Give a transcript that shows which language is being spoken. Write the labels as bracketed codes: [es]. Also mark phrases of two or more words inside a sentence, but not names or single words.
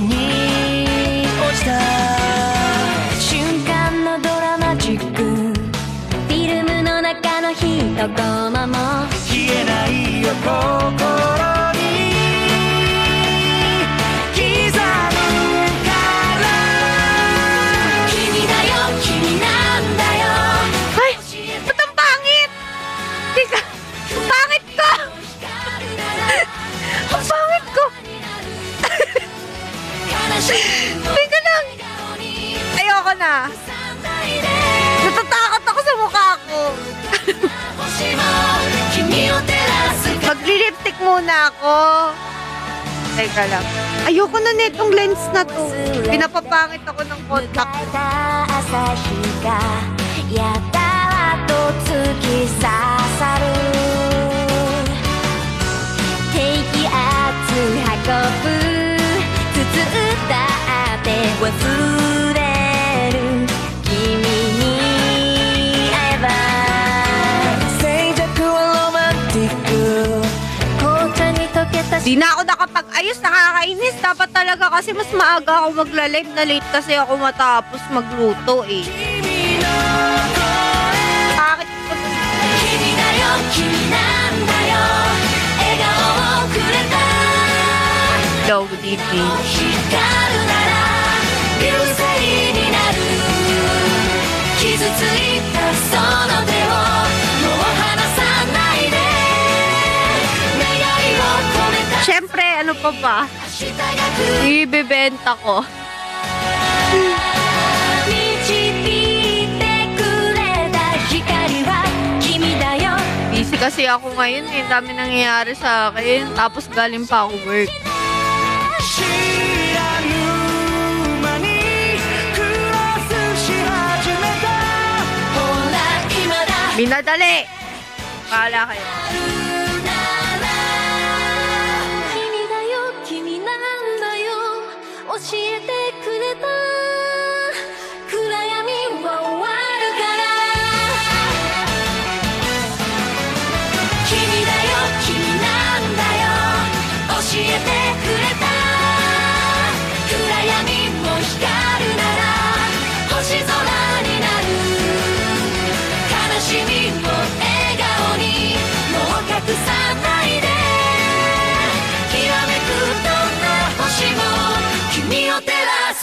[ja] に落ちた瞬間のドラマチックフィルムの中の一コマも消えないよ心に刻むから君だよ君なんだよ [tl] Ay! Ba't ang pangit? Teka, pangit ko! Ang pangit ko! Teka lang! Ayoko na! Natatakot ako sa mukha ko! Magli-lipstick muna ako! Teka lang. Ayoko na netong lens na to. Pinapapangit ako ng contact. [ja] 朝日がやたらと突き刺さる低気圧運ぶ包ったって忘れる君に会えば静寂はロマンティック紅茶に溶けた [tl] Di na ako nakapag-ayos, nakakainis. Dapat talaga kasi mas maaga ako magla-live na late kasi ako matapos magluto eh. Bakit ko to? [ja] 君だよ君なんだよ笑顔をくれた [en] Low DP. [ja] 光るなら流星になる傷ついたその手をもう離さないで願いを込めた [tl] Siyempre, ano pa ba? [ja] 明日が来る [tl] Ibebenta ko. [ja] 導いてくれた光は君だよ [tl] Busy kasi ako ngayon eh. Dami nangyayari sa akin. Tapos galing pa ako work. [ja] 知らぬ間にクロスし始めたほら今だ [tl] Binadali! Bahala kayo. [ja] 君だよ君なんだよ教えてくれた暗闇は終わるから君だよ君なんだよ教えてくれた暗闇も光るなら星空になる悲しみを笑顔にもう隠さないできらめくどんな星も君を照ら